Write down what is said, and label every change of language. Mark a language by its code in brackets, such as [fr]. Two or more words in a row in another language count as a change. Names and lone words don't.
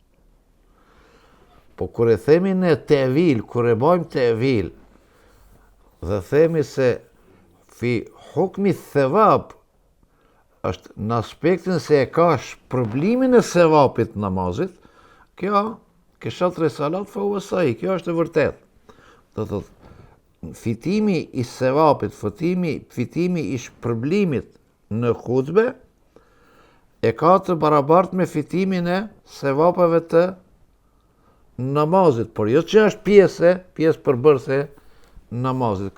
[sq] Po kur e themi ne tevil, kur e bojmë tevil, dhe themi se [ar] في حكم الثواب, [sq] është në aspektin se e ka shpërblimin e sevapit namazit, kjo, [ar] كالصلاة فهو صحيح, [sq] kjo është e vërtet. Do thotë, fitimi i sevapit, fitimi i shpërblimit në hutbe, e ka të barabartë me fitimin e sevapeve të namazit, por jo që është pjesë përbërëse namazit.